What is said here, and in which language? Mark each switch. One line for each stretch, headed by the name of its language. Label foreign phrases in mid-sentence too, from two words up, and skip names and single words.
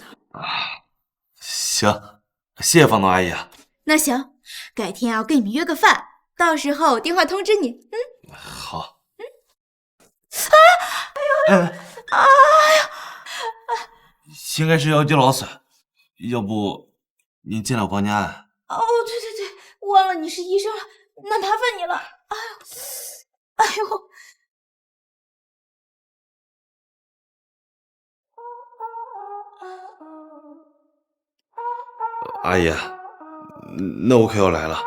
Chinese: 行，謝謝房東阿姨啊。那行，改天我跟你們約個飯，到時候我電話通知你。好。應該是腰肌勞損，要不您進來我幫您按。哦，對，忘了你是醫生了，那麻煩你了。哎呦。阿姨，那我可要來了。